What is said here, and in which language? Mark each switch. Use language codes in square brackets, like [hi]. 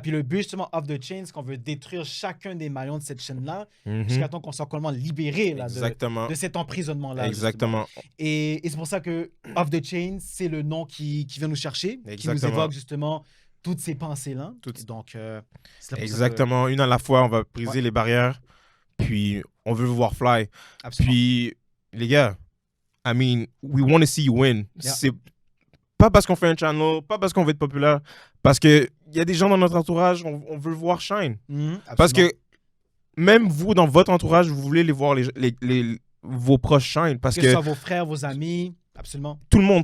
[fr] Puis le but, justement, Off the Chains, c'est qu'on veut détruire chacun des maillons de cette chaîne-là jusqu'à temps qu'on soit complètement libéré là, de cet emprisonnement-là. Exactement. Et c'est pour ça que Off the Chains, c'est le nom qui vient nous chercher, qui nous évoque justement toutes ces pensées-là. Donc, c'est exactement. Une à la fois, on va briser les barrières, puis on veut vous voir fly. Absolument. Puis, les gars, [en] I mean, we want to see you win. Yeah. [fr] C'est pas parce qu'on fait un channel, pas parce qu'on veut être populaire, parce qu'il y a des gens dans notre entourage, on veut le voir shine. Parce que même vous, dans votre entourage, vous voulez les voir vos proches shine. Parce que ce soit vos frères, vos amis, absolument. Tout le monde.